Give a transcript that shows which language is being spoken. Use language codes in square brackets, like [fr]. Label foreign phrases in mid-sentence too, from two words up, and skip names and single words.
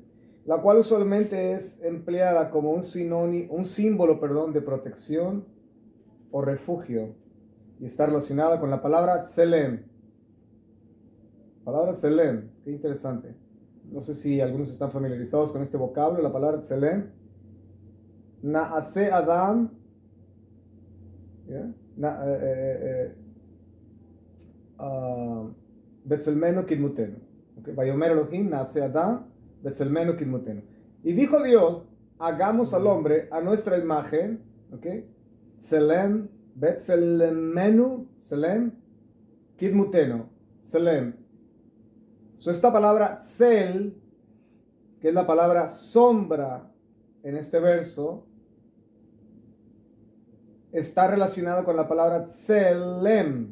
[es] La cual usualmente es empleada como un símbolo de protección o refugio, y está relacionada con la palabra tselem. Palabra tselem, qué interesante. No sé si algunos están familiarizados con este vocablo, la palabra tselem. [he] נעשה אדם בצלמנו כדמותנו. ויאמר אלהים נעשה אדם בצלמנו כדמותנו. [es] Y dijo Dios, hagamos al hombre a nuestra imagen, [he] צלם בצלמנו צלם כדמותנו צלם. [es] Esta palabra tzel, que es la palabra sombra en este verso, está relacionada con la palabra tselem.